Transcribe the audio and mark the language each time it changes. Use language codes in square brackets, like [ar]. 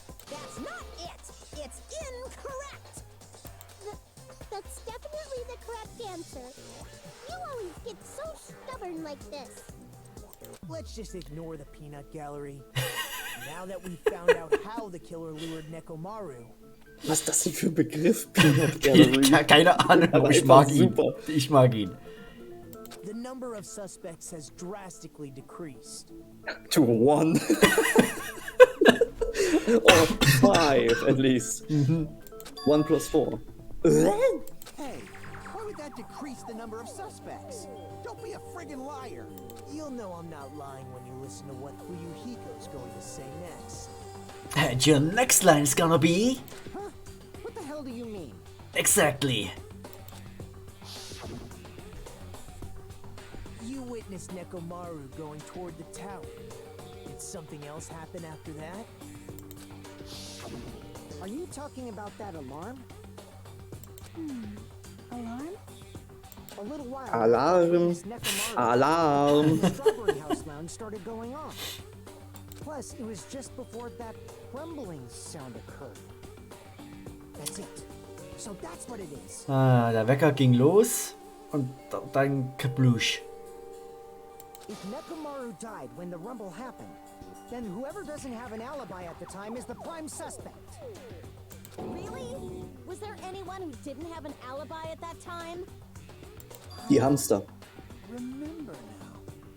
[en] That's not it. It's incorrect. That's definitely the correct answer. You always get so stubborn like this. Let's just ignore the peanut gallery. Now that we've found out how the killer lured Nekomaru, [de] Was ist das denn für ein Begriff? [en] Peanut Gallery. [de] Keine Ahnung, aber ich mag ihn. Ich mag ihn. [en] the number of suspects has drastically decreased. To one. Or 5 at least. 1 plus 4. Hey, why would that decrease the number of suspects? Don't be a friggin' liar. You'll know I'm not lying when you listen to what Fuyuhiko's going to say next. And your next line is gonna be... Huh? What the hell do you mean? Exactly. You witnessed Nekomaru going toward the tower. Did something else happen after that? Are you talking about that alarm? Alarm? A little while [de] Alarm. [en] ago, this Nekomaru- [de] Alarm. [en] the Strawberry House Lounge started going off. Plus, it was just before that rumbling sound occurred. That's it. So that's what it is. [de] Der Wecker ging los und dann kablusch. [en] If Nekomaru died when the rumble happened, then whoever doesn't have an alibi at the time is the prime suspect. Really? Was there anyone who didn't have an alibi at that time? [de] Die Hamster. [en] Remember now.